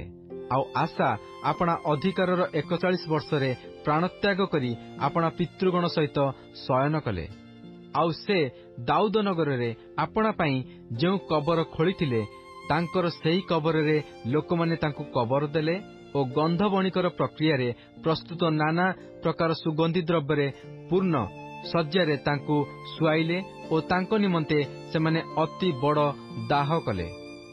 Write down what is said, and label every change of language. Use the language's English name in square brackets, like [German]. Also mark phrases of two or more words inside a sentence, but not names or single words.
[Odia] ଆଉ ଆଶା ଆପଣା ଅଧିକାରର 41 ବର୍ଷରେ ପ୍ରାଣତ୍ୟାଗ କରି ଆପଣା ପିତୃଗଣ ସହିତ ଶୟନ କଲେ। ଆଉ ସେ ଦାଉଦ ନଗର ରେ ଆପଣା ପଇ ଯୋ କବର ଖୋଳିଥିଲେ ତାଙ୍କର ସେହି କବର ରେ ଲୋକମାନେ ତାଙ୍କୁ କବର ଦେଲେ ଓ ଗନ୍ଧ ବଣିକର ପ୍ରକ୍ରିୟା ରେ ପ୍ରସ୍ତୁତ ନାନା ପ୍ରକାର ସୁଗନ୍ଧି ଦ୍ରବ୍ୟ ରେ ପୂର୍ଣ୍ଣ ସଜ୍ଜା ରେ ତାଙ୍କୁ ଶୁଆଇଲେ ଓ ତାଙ୍କ ନିମନ୍ତେ ସେମାନେ ଅତି ବଡ଼ ଦାହ କଲେ।